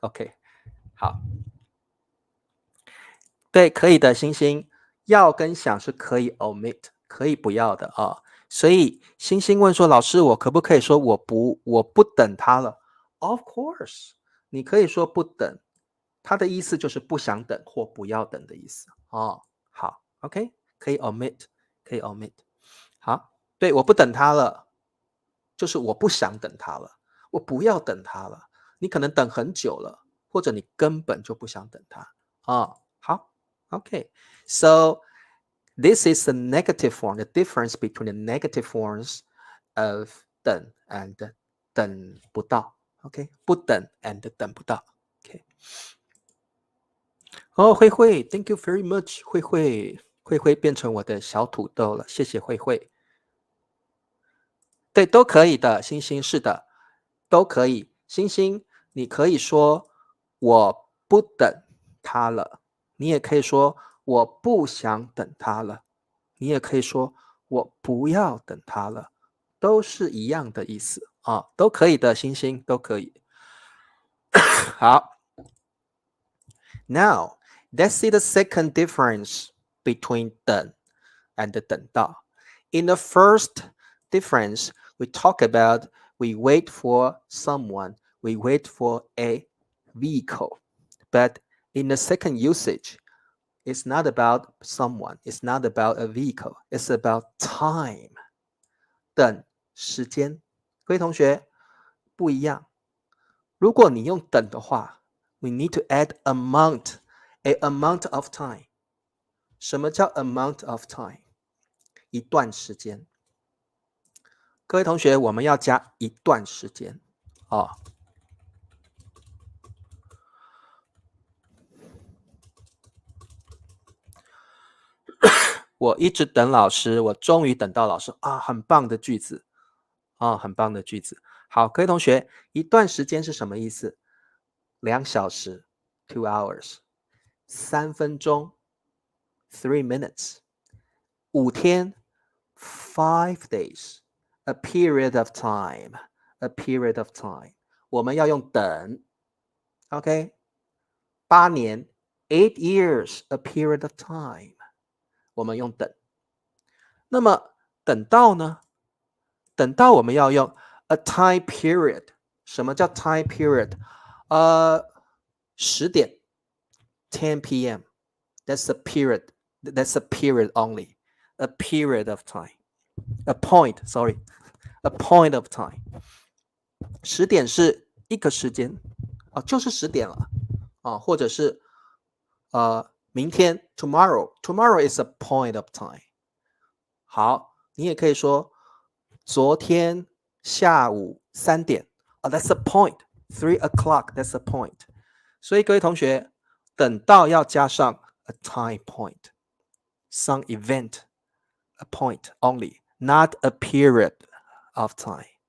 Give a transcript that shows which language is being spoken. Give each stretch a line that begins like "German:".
Chinese: OK， 好，对，可以的，星星，要跟想是可以 omit， 可以不要的所以星星问说，老师，我可不可以说我不等他了 ？
English: Of course，
Chinese: 你可以说不等，它的意思就是不想等或不要等的意思好 ，OK， 可以 omit， 可以 omit。好，对，我不等他了，就是我不想等他了，我不要等他了。你可能等很久了，或者你根本就不想等他好 ，OK。
English: So this is the negative form, the difference between the negative forms of 等 and 等不到。
Chinese: OK， 不等 and 等不到。 OK。 慧慧 ，
English: Thank you very much，
Chinese: 慧慧变成我的小土豆了，谢谢慧慧。对，都可以的，星星是的，都可以。星星，你可以说我不等他了，你也可以说我不想等他了，你也可以说我不要等他了，都是一样的意思都可以的，星星都可以。
English: 好 ，Now let's see the second difference between 等 and 等到。 In the first difference, we talk about we wait for someone, we wait for a vehicle. But in the second usage, it's not about someone, it's not about a vehicle, it's about time.
Chinese: 等时间，各位同学不一样。如果你用等的话
English: we need to add amount, a amount of time.
Chinese: 什么叫
English: amount of time？
Chinese: 一段时间。各位同学，我们要加一段时间我一直等老师，我终于等到老师啊，很棒的句子啊，很棒的句子。好，各位同学，一段时间是什么意思？2小时 2 hours， 3分钟 3 minutes， 5天 5 days，
English: a period of time，
Chinese: a period of time， 我们要用等 OK， 8年 8 years， a period of time， 我们用等。那么等到呢？等到我们要用
English: a time period。
Chinese: 什么叫 time period？
English: 10点 10 p.m. That's a period. That's a period only. A period of time. A point, sorry. A point of time.
Chinese: 10点是一个时间就是10点了或者是明天
English: tomorrow. Tomorrow is a point of time.
Chinese: 好，你也可以说昨天下午3点
English: that's a point. 3 o'clock, that's a point.
Chinese: 所以各位同学，等到要加上
English: a time point, some event, a point only, not a period of time.